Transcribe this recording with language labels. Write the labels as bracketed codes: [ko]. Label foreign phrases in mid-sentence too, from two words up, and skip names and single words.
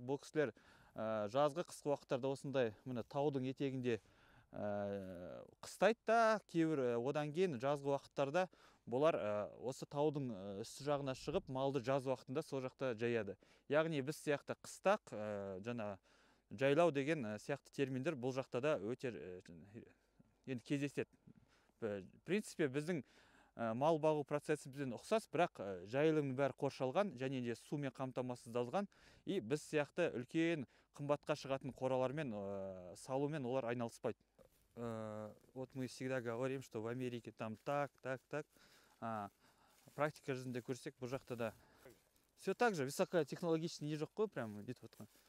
[kk] Бұл кісілер жазғы қысқы уақыттарда осындай таудың етегінде қыстайды да, кейбір одан кейін жазғы уақыттарда бұлар осы таудың үсті жағына шығып, малды жаз уақытында сол жақта жаяды. Яғни біз сияқты қыстақ, жайлау деген сияқты терминдер бұл жақта да өте кездеседі. [ru] В принципе, [kk] біздің мал бағу процесі бізден ұқсас, бірақ жайылымның бәрі қоршалған, және де сумен қамтамасыздалған, и біз сияқты үлкен қымбатқа шығатын қоралармен салумен олар айналыспайды. [ru] Вот мы всегда говорим, что в Америке там так. [kk] Практика жүзінде көрсек, бұл жақта да [ru] все так же, высокотехнологичный не [kk] жоқ қой, прям бүйтіп отқан.